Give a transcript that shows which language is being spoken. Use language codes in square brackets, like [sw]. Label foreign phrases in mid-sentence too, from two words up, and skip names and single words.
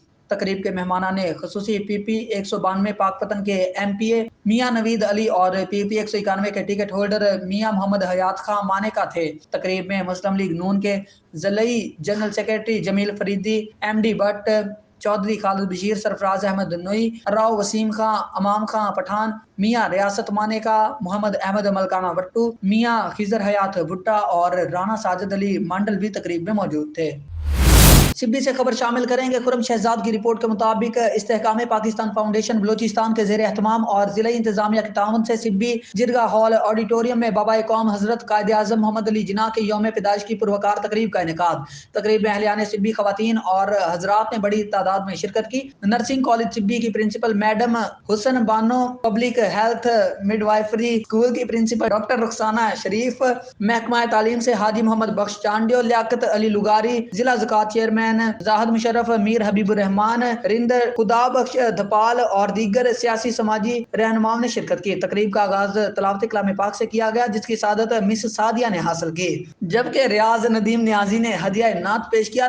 [ur] تقریب کے مہمانانِ خصوصی PP 192 پاکپتن کے MPA میاں نوید علی اور PP 191 کے ٹکٹ ہولڈر میاں محمد حیات خاں مانیکا تھے. تقریب میں مسلم لیگ نون کے ضلعی جنرل سیکرٹری جمیل فریدی، MD بھٹ، چوہدری خالد بشیر، سرفراز احمد نوئی، راؤ وسیم خاں، امام خاں پٹھان، میاں ریاست مانیکا، محمد احمد ملکانہ وٹو، میاں خضر حیات بھٹہ اور رانا ساجد علی منڈل بھی تقریب میں موجود تھے. سبی سے خبر شامل کریں گے۔ خرم شہزاد کی رپورٹ کے مطابق استحکام پاکستان فاؤنڈیشن بلوچستان کے زیر اہتمام اور ضلع انتظامیہ کے تعاون سے سبی جرگہ ہال آڈیٹوریم میں بابائے قوم حضرت قائد اعظم محمد علی جناح کے یوم پیدائش کی پروقار تقریب کا انعقاد. تقریب میں اہلیان سبی خواتین اور حضرات نے بڑی تعداد میں شرکت کی. نرسنگ کالج سبی کی پرنسپل میڈم حسن بانو، پبلک ہیلتھ مڈوائفری سکول کی پرنسپل ڈاکٹر رخسانہ شریف، محکمہ تعلیم سے حاجی محمد بخش چانڈیو، لیاقت علی لغاری, ضلع زکوٰۃ چیئرمین زاہد مشرف، میر حبیب الرحمان، رند خدا بخش دھپال اور دیگر سیاسی سماجی رہنماؤں نے شرکت کی. تقریب کا آغاز تلاوت کلام پاک سے کیا گیا، جس کی سعادت مس سعدیہ نے حاصل کی، جبکہ ریاض ندیم نیازی نے ہدیہ نعت پیش کیا.